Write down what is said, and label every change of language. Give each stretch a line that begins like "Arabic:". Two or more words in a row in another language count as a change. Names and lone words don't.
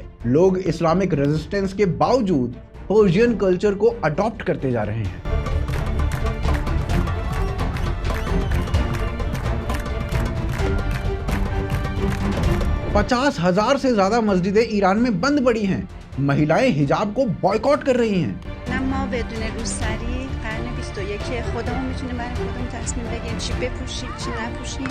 Hindi: लोग इस्लामिक रेजिस्टेंस के बावजूद पर्शियन कल्चर को अडॉप्ट करते जा रहे हैं। 50,000 से ज्यादा मस्जिदें ईरान में बंद पड़ी हैं। महिलाएं हिजाब को बॉयकॉट कर रही हैं।
Persian: که خودمون میتونیم برای خودمون تصمیم بگیریم چی بپوشیم چی نپوشیم.